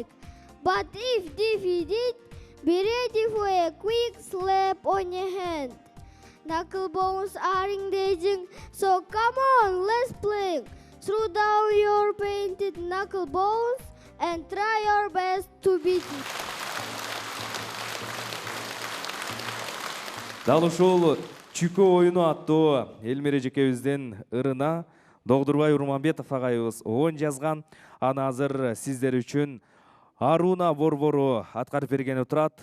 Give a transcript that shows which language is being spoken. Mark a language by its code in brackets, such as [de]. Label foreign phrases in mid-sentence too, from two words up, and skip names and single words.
[en] But if defeated, be ready for a quick slap on your hand. Knuckle bones are engaging, so come on, let's play. Throw down your painted knuckle bones and try your best to beat it. [ky] Дал ушул чүкө оюну аттуу Элмире жекебиздин ырына Догдурбай Урманбетов агайыбыз оон жазган. Аны азыр сиздер үчүн Аруна борбору аткарып бергени турат.